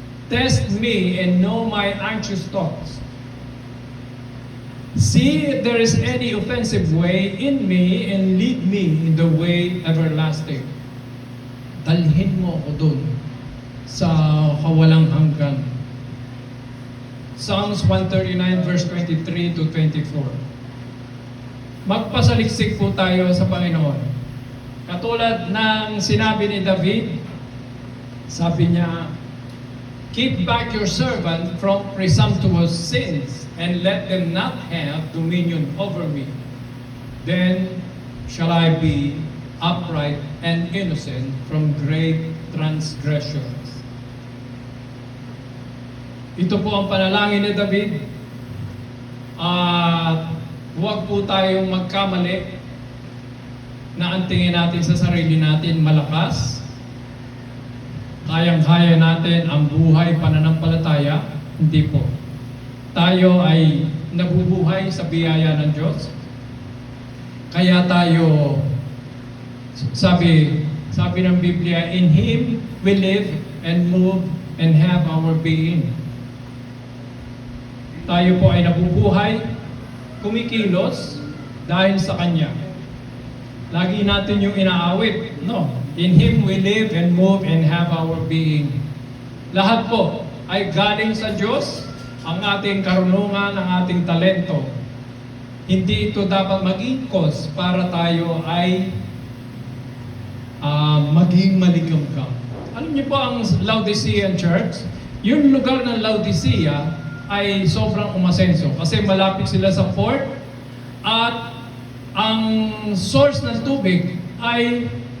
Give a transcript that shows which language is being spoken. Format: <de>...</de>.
<en>Test me and know my anxious thoughts. See if there is any offensive way in me and lead me in the way everlasting.</en> <tl>Dalhin mo ako doon sa kawalang hanggan. Psalms 139 verse 23 to 24. Magpasaliksik po tayo sa Panginoon. Katulad ng sinabi ni David, sabi niya,</tl> <en>keep back your servant from presumptuous sins and let them not have dominion over me. Then shall I be upright and innocent from great transgressions.</en> <tl>Ito po ang panalangin ni David. At huwag po tayong magkamali na ang tingin natin sa sarili natin malakas. Kayang-kaya natin ang buhay pananampalataya. Hindi po. Tayo ay nabubuhay sa biyaya ng Diyos. Kaya tayo, sabi ng Biblia,</tl> <en>in Him we live and move and have our being.</en> <tl>Tayo po ay nabubuhay, kumikilos dahil sa Kanya. Lagi natin yung inaawit, no?</tl> <en>In Him we live and move and have our being.</en> <tl>Lahat po ay galing sa Diyos, ang ating karunungan, ang ating talento. Hindi ito dapat maging cause para tayo ay maging maligamgam. Alam niyo po ang Laodicean Church, yung lugar ng Laodicea ay sobrang umasenso kasi malapit sila sa port at ang source ng tubig ay</tl>